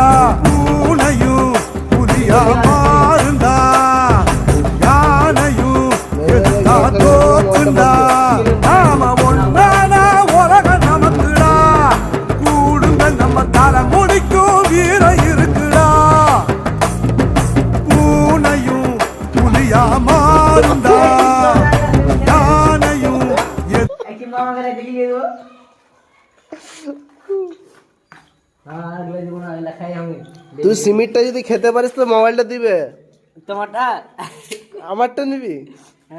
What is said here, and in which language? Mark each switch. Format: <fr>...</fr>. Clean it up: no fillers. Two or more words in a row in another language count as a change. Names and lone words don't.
<ta>பூனையும் புலியா மாறுண்டா, யானையும் எதிர்த்தா தோக்குண்டா. நாம ஒன்னானா உலகம் நமக்குடா, கூடுங்க நம்ம தலை முடிக்கும் வீரம் இருக்குடா. பூனையும் புலியா மாறுண்டா,</ta> <bn>তুই সিমেন্টটা যদি খেতে পারিস তো মোবাইলটা দিবে। তোমারটা আমারটা নিবি? হ্যাঁ</bn>